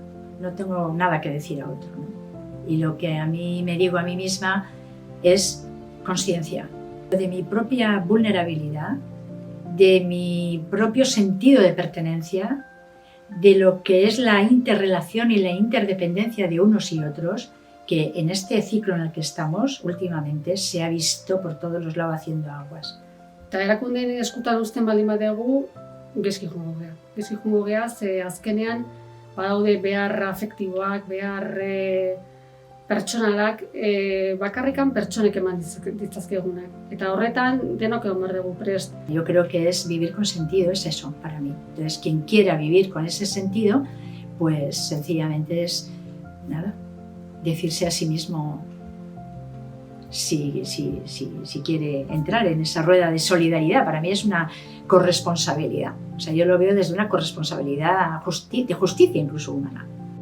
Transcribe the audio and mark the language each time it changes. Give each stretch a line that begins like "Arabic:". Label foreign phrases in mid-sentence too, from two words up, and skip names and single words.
Spanish: No tengo nada que decir a otro, ¿no? Y lo que a mí me digo a mí misma es conciencia de mi propia vulnerabilidad, de mi propio sentido de pertenencia, de lo que es la interrelación y la interdependencia de unos y otros, que en este ciclo en el que estamos últimamente se ha visto por todos los lados haciendo aguas.
Basque: Eta erakundeen eskutan uzten baldin badegu, gaizki joango gea, ze azkenean badaude behar afektiboak, behar pertsonalak, bakarrikan pertsonek eman ditzazkegunak. Eta horretan denok egon behar dugu prest.
Spanish: Yo creo que es vivir con sentido, es eso para mí. Entonces, quien quiera vivir con ese sentido, pues sencillamente es, nada, decirse a sí mismo si quiere entrar en esa rueda de solidaridad. Para mí es una corresponsabilidad. O sea, yo lo veo desde una corresponsabilidad de justicia incluso humana.